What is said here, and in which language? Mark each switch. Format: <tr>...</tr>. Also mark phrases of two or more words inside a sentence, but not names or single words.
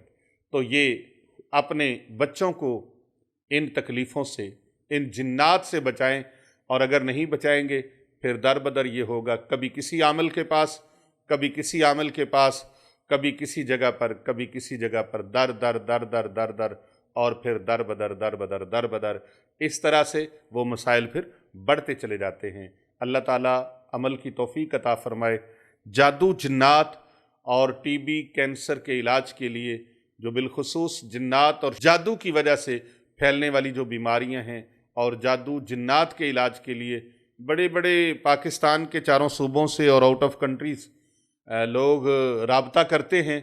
<ur>تو یہ اپنے بچوں کو ان تکلیفوں سے، ان جنات سے بچائیں، اور اگر نہیں بچائیں گے پھر در بدر یہ ہوگا، کبھی کسی عامل کے پاس، کبھی کسی عامل کے پاس، کبھی کسی جگہ پر، کبھی کسی جگہ پر، در در در در در در، اور پھر در بدر در بدر در بدر، اس طرح سے وہ مسائل پھر بڑھتے چلے جاتے ہیں۔ اللہ تعالیٰ عمل کی توفیق عطا فرمائے۔ جادو جنات اور ٹی بی کینسر کے علاج کے لیے، جو بالخصوص جنات اور جادو کی وجہ سے پھیلنے والی جو بیماریاں ہیں اور جادو جنات کے علاج کے لیے بڑے بڑے پاکستان کے چاروں صوبوں سے اور</ur> <en>out of countries</en> <ur>لوگ رابطہ کرتے ہیں.</ur>